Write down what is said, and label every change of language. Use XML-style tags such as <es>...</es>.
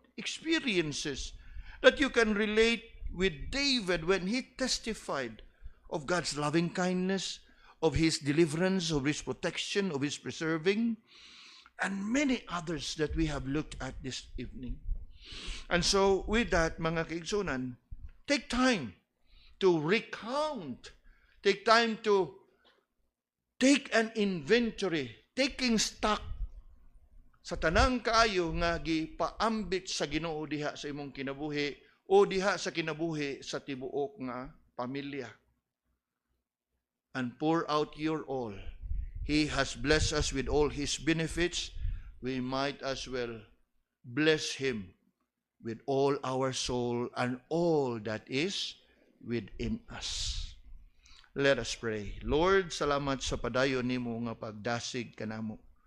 <en>Experiences that you can relate with David when he testified of God's loving kindness, of His deliverance, of His protection, of His preserving, and many others that we have looked at this evening. And so, with that, mga kaigsunan, take time to recount, take time to take an inventory, taking stock</en> <ceb>sa tanang kaayo nga gipaambit sa Ginoo diha sa imong kinabuhi o diha sa kinabuhi sa tibuok nga pamilya.</ceb> <en>And pour out your all. He has blessed us with all His benefits. We might as well bless Him with all our soul and all that is within us. Let us pray.</en> <ceb>Lord, salamat sa padayon nimo nga pagdasig kanamo.</ceb>